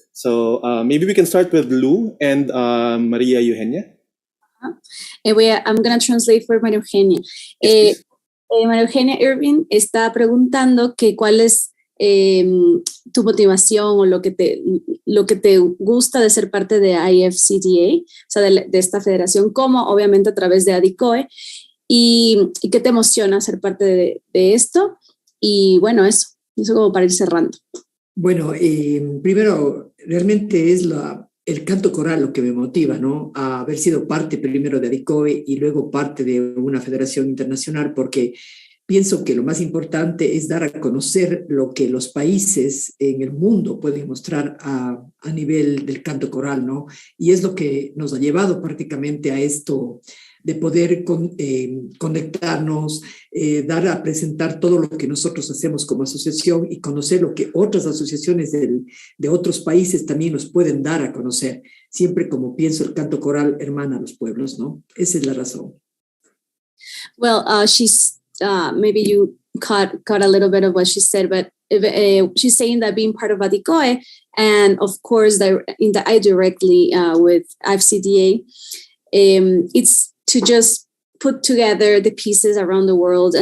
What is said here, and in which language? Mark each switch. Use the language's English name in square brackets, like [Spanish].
[English] So maybe we can start with Lou and Maria Eugenia. I'm going to translate for María Eugenia. Yes, [Spanish] María Eugenia Irving está preguntando que cuál es tu motivación o lo que te gusta de ser parte de IFCDA, o sea, de esta federación, como obviamente a través de ADICOE, y qué te emociona ser parte de esto. Y bueno, eso como para ir cerrando. Bueno, primero, realmente es el canto coral lo que me motiva, ¿no? A haber sido parte primero de ADICOE y luego parte de una federación internacional, porque pienso que lo más importante es dar a conocer lo que los países en el mundo pueden mostrar a nivel del canto coral, ¿no? Y es lo que nos ha llevado prácticamente a esto de poder conectarnos, dar a presentar todo lo que nosotros hacemos como asociación y conocer lo que otras asociaciones de otros países también nos pueden dar a conocer. Siempre, como pienso, el canto coral hermana a los pueblos, ¿no? Esa es la razón. [English] Well, she's maybe you caught a little bit of what she said, but she's saying that being part of ADICOE, and of course I directly with IFCDA, it's to just put together the pieces around the world.